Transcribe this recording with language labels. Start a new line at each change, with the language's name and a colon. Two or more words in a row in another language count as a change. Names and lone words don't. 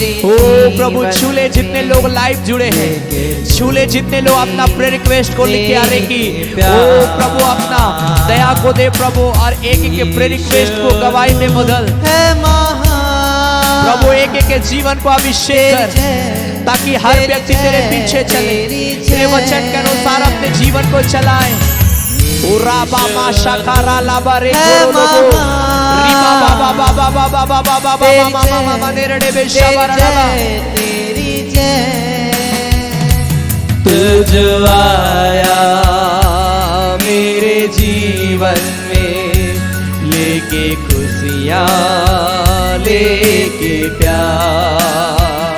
Hindi: ओ प्रभु छू ले जितने लोग लाइव जुड़े हैं, छू ले जितने लोग अपना
English: prayer request
Hindi: को लिख के आ रहे कि ओ प्रभु अपना दया को दे प्रभु, और एक एक के
English: prayer request
Hindi: को गवाही में बदल प्रभु, एक एक के जीवन को अभिषेक कर ताकि हर व्यक्ति तेरे पीछे चले, तेरे वचन के अनुसार अपने जीवन को चलाए। उरा बाबा शाकारा लाबा रे गोरो रिबा बाबा बाबा बाबा बाबा बाबा मामा मामा नेरड़े बेशाबारा लाबा तेरी जय। तुझ आया मेरे जीवन में, लेके खुशियाँ लेके प्यार।